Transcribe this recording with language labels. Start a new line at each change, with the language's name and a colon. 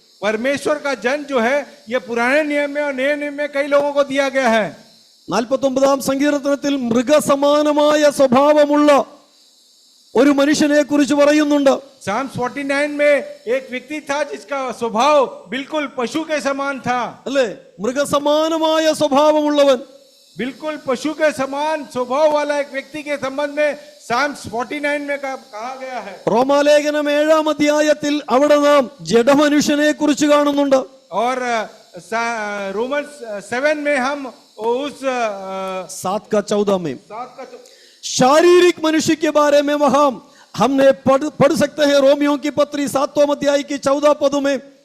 Hindi: परमेश्वर का जन जो है ये पुराने नियम में और नए नियम में कई लोगों को दिया गया है.
Malayalam: 49-ാം സങ്കീർത്തനത്തിൽ മൃഗസമാനമായ സ്വഭാവമുള്ള ഒരു മനുഷ്യനെ കുറിച്ച് പറയുന്നുണ്ട്.
Hindi: Psalm 49 में एक व्यक्ति था जिसका स्वभाव बिल्कुल पशु के समान था,
Malayalam: അല്ലേ? മൃഗസമാനമായ സ്വഭാവമുള്ളവൻ,
Hindi: बिल्कुल पशु के समान स्वभाव वाला एक व्यक्ति के संबंध में Psalms 49 में कहा गया है.
Malayalam: റോമാലേഖനം 7-ാം അധ്യായത്തിൽ അവിടെ നാം ജഡമനുഷ്യനെ കുറിച്ച് കാണുന്നുണ്ട്.
Hindi: और रोमन्स 7 में हम उस 7 का 14 में शारीरिक मनुष्य के बारे में वहां हमने पढ़ सकते हैं रोमियो की पत्री 7वां अध्याय की 14 पदों में.